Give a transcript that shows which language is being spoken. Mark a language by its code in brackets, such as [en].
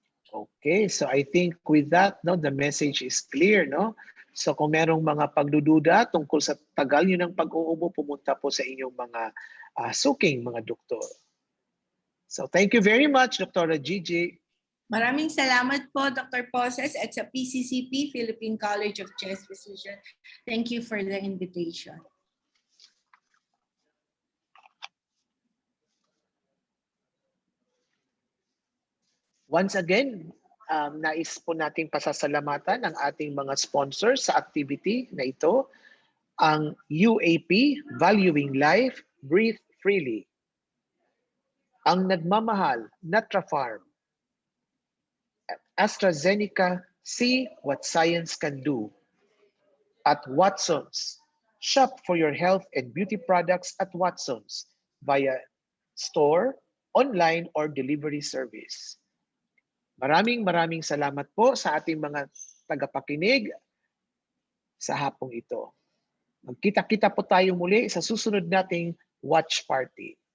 [en] Okay, so I think with that, no, the message is clear, no? [tl] So kung merong mga pagdududa tungkol sa tagal nyo ng pag-uubo, pumunta po sa inyong mga suking mga doktor. [en] So thank you very much, Dr. Gigi. [tl] Maraming salamat po, Dr. Poses, at sa PCCP, Philippine College of Chest Physicians. [en] Thank you for the invitation. [tl] Once again, nais po nating pasasalamatan ang ating mga sponsors sa activity na ito, ang UAP, Valuing Life, Breathe Freely, ang nagmamahal, Natrafarm, AstraZeneca, See What Science Can Do, at Watsons. [en] Shop for your health and beauty products at Watsons via store, online, or delivery service. [tl] Maraming salamat po sa ating mga tagapakinig sa hapong ito. Magkita-kita po tayo muli sa susunod nating watch party.